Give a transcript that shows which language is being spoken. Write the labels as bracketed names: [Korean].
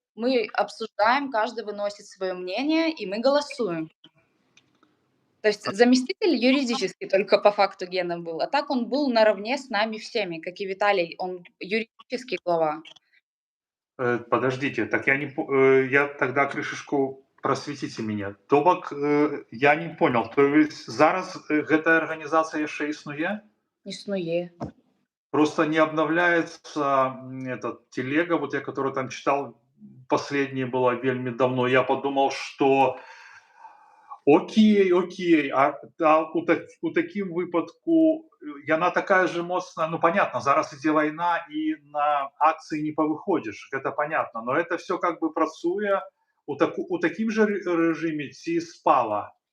[Russian] Мы обсуждаем, каждый выносит свое мнение, и мы голосуем. То есть заместитель юридически только по факту Гена был, а так он был наравне с нами всеми, как и Виталий, он юридически глава. Подождите, так я тогда крышечку просветите меня. [Belarusian] То бок, [Russian] я не понял, то есть [Belarusian] зараз, гэтая арганізацыя яшчэ існуе? [Ukrainian] Існує. [Russian] Просто не обновляется, этот телега, вот я который там читал, последняя была вельми давно. Я подумал, что окей, окей, [Belarusian] у такім выпадку яна такая же моцная, ну понятно, зараз ідзе вайна і на акцыі не павыходзіш, гэта понятно, но это все как бы працуе у такім же рэжыме ці спала